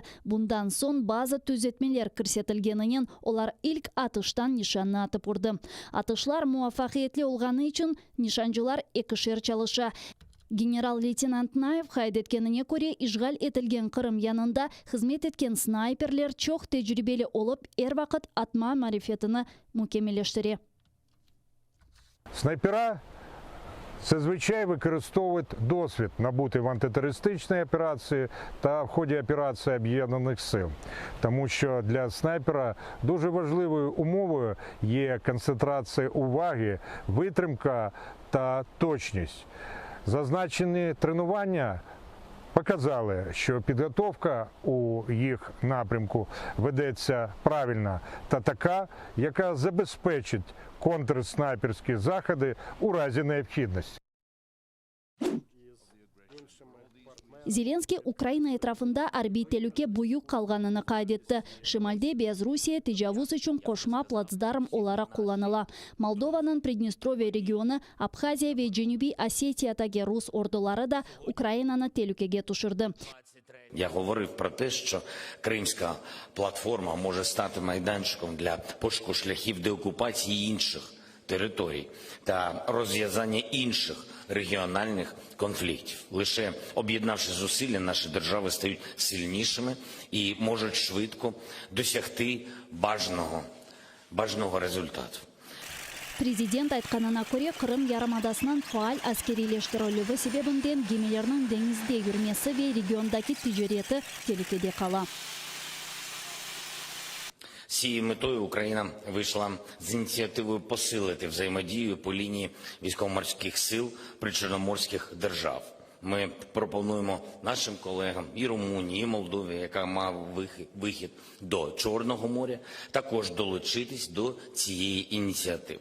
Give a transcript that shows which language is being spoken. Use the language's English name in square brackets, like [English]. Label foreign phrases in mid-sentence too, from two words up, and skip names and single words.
[Crimean Tatar] Bundan son bazı düzeltmeler kirsetilgeninin olar ilk atıştan nişanını atıp urdu. Atışlar muvaffakiyetli olğanı için nişancılar ekişer çalışa. General-leytenant Naev haydetkenine göre işgal etilgen Kırım yanında hizmet etken snayperler çok tecrübeli olup vakit atma marifetini mükemmeleştirir. [Ukrainian] Снайпера зазвичай використовують досвід, набутий в антитерористичній операції та в ході операції Об'єднаних сил. Тому що для снайпера дуже важливою умовою є концентрація уваги, витримка та точність. Зазначені тренування показали, що підготовка у їх напрямку ведеться правильно та така, яка забезпечить контрснайперські заходи у разі необхідності. [Crimean Tatar] Зеленский Украина etrafında harbiy tehlike büyük kalganını kaydetti. Şimalde Belarusya tecavüz için koşma platsdarm olarak kullanıla. Moldova'nın Pridnestrovye regionu, Abxaziya ve Cenubi Osetiyadagi Rus orduları da Ukraina'nı tehlikeye düşürdü. [Ukrainian] Я говорив про те, що Кримська платформа може стати майданчиком для пошуку шляхів деокупації інших територій та розв'язання інших регіональних конфліктів. Лише об'єднавши зусилля, наші держави стають сильнішими і можуть швидко досягти бажаного результату. [Crimean Tatar] Президент aytkanına göre Kırım Yarımadası'nın faal askerileştirilüğü sebebinden gemilerinin denizde yürümesi ve regiondaki ticareti tehlikede kala. [Ukrainian] З цією метою Україна вийшла з ініціативою посилити взаємодію по лінії військово-морських сил причорноморських держав. Ми пропонуємо нашим колегам і Румунії, і Молдові, яка має вихід до Чорного моря, також долучитись до цієї ініціативи.